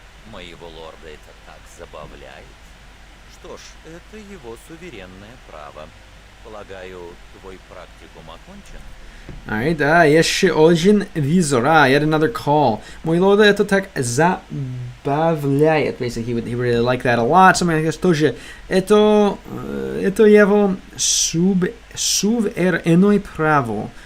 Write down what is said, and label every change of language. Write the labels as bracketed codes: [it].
[ru] Моего лорда это так забавляет. Что ж, это его суверенное право. Полагаю, твой практикум окончен? Alright, еще один визор. [en] Yet another call. [ru] Мой лорд это так забавляет. [en] Basically, he really like that a lot. Something like this тоже. [ru] Это его суверенное право.